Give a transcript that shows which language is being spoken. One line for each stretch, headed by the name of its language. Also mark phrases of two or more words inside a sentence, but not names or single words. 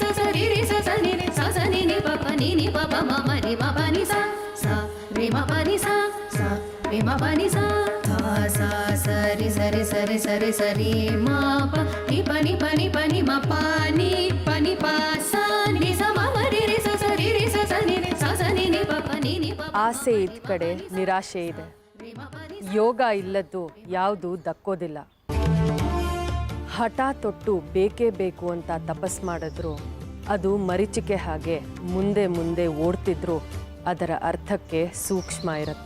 Kannada: స రి రి స స ని స స ని ని ప ప ని ని ప ప మ మ రి మ ప ని సా సా రి మ ప ని సా సా రి మ ప ని సా ధా సా సరి సరి సరి సరి సరి మా పని పని పని పని మా పాని పని పా సా ని స మ మ రి రి స స రి రి స ಆಸೆ ಇದ್ದ ಕಡೆ ನಿರಾಶೆ ಇದೆ. ಯೋಗ ಇಲ್ಲದ್ದು ಯಾವುದು ದಕ್ಕೋದಿಲ್ಲ. ಹಠ ತೊಟ್ಟು ಬೇಕೇ ಬೇಕು ಅಂತ ತಪಸ್ ಮಾಡಿದ್ರು ಅದು ಮರೀಚಿಕೆ ಹಾಗೆ ಮುಂದೆ ಮುಂದೆ ಓಡ್ತಿದ್ರು ಅದರ ಅರ್ಥಕ್ಕೆ ಸೂಕ್ಷ್ಮ ಇರುತ್ತೆ.